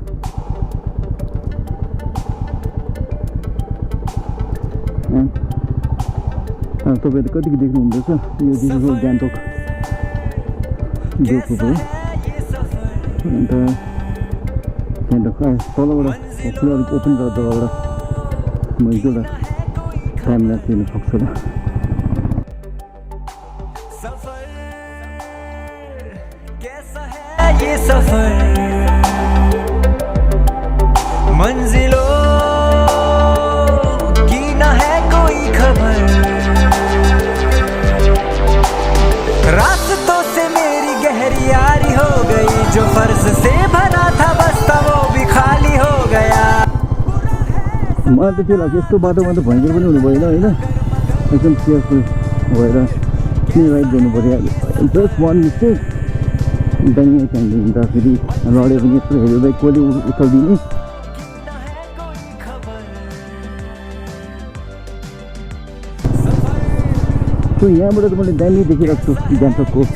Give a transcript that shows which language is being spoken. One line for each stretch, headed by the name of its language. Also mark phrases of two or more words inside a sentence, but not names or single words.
Nepali: तपाईँले कतिको देख्नुहुँदैछ यो दिनको गान्तोक ग्रुपको भयो अन्त गान्तोक तलबाट अलिक ओपन गरेर जग्गाबाट म एक दुईवटा
English: time lapse
Nepali: लिन सक्छु होला
Hindi: ये सफर मंजिलों की न है कोई खबर रास्तों से मेरी गहरी यारी हो गई जो फर्ज से भरा था बस्ता वो भी खाली हो गया
Nepali: मलाई त के लाग्छ यस्तो बाटोमा त भयङ्कर पनि हुनु भएन होइन एकदम केयरफुल भएर किन राइड गर्नु पऱ्यो
English: just one mistake
Nepali: दाहिने काइन्डले हिँड्दा फेरि लड्यो भने यस्तो हेऱ्यो बाइक कसले उचालिदिने सो यहाँबाट त मैले दामी देखिरहेको छु गान्तोकको